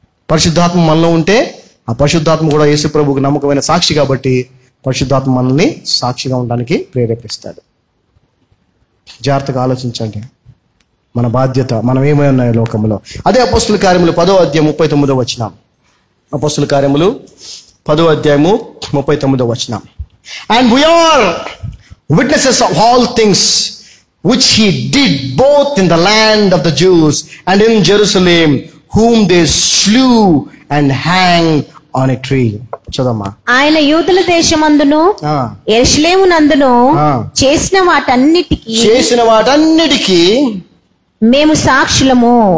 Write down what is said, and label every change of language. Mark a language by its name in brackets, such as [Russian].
[Telugu] పరిశుద్ధాత్మ మనలో ఉంటే ఆ పరిశుద్ధాత్మ కూడా యేసు ప్రభువుకు నమ్మకమైన సాక్షి కాబట్టి పరిశుద్ధాత్మ మనల్ని సాక్షిగా ఉండడానికి ప్రేరేపిస్తాడు. జాగ్రత్తగా ఆలోచించండి. మన బాధ్యత, మనం ఏమై ఉన్నాయి లోకంలో. అదే అపోస్తుల కార్యములు 10వ అధ్యాయం 39వ వచనం. అపోస్తుల కార్యములు 10వ అధ్యాయము 39వ వచనం. [English] And we are witnesses of all things which he did both in the land of the Jews and in Jerusalem, whom they slew and hanged on a tree. [Telugu] చదమ్మా. ఆయన యూదుల దేశమందును యెరూషలేమునందును చేసిన వాటన్నిటికీ మేము సాక్షులము.